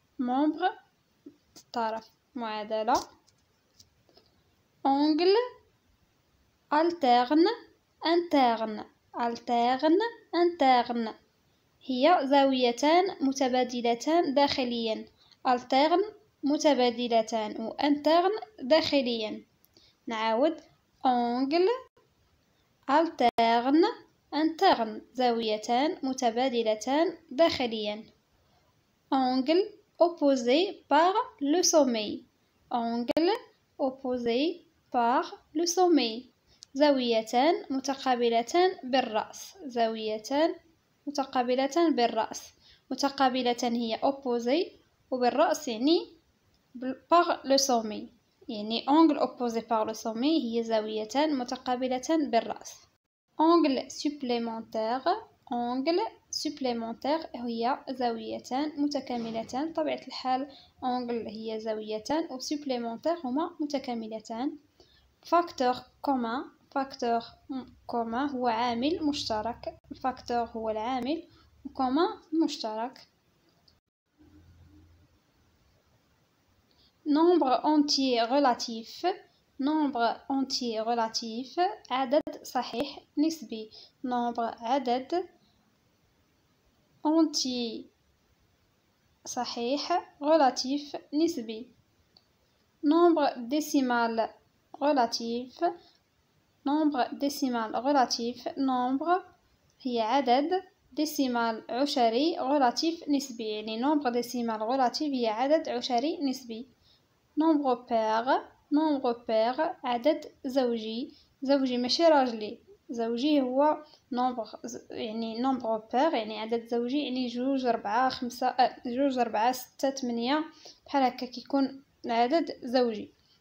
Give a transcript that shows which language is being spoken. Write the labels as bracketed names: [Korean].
[Arabic] مومبر طرف، معادله. اونغل الترن انترن، الترن انترن هي زاويتان متبادلتان داخليا. الترن متبادلتان وانترن داخليا. نعاود اونغل الترن انترن زاويتان متبادلتان داخليا. [French] angle opposé par le sommet. angle opposé par le sommet [Arabic] زاويتان متقابلتان بالرأس. زاويتان متقابلتان بالرأس. متقابلتان هي opposé وبالرأس يعني [French] par le sommet. يعني angle opposé par le sommet [Arabic] هي زاويتان متقابلتان بالرأس. [French] angle supplémentaire. angle supplémentaire [Arabic] هي زاويتان متكاملتان. طبيعة الحال angle هي زاويتان و supplémentaire هما متكاملتان. [French] facteur commun. facteur commun [Arabic] هو عامل مشترك. facteur هو العامل و commun مشترك. [French] nombre entier relatif. nombre entier relatif [Arabic] عدد صحيح نسبي. nombre عدد entier صحيح relatif نسبي. [French] nombre décimal relatif. nombre décimal relatif. [Arabic] nombre هي عدد décimal عشري relatif نسبي. يعني [French] nombre décimal relatif [Arabic] هي عدد عشري نسبي. [French] nombre pair. nombre pair [Arabic] عدد زوجي. زوجي ماشي راجلي. زوجي هو nombre يعني [French] nombre pair [Arabic] يعني عدد زوجي يعني جوج ربعة خمسة جوج ربعة ستة تمنية بحال هكا كيكون العدد زوجي.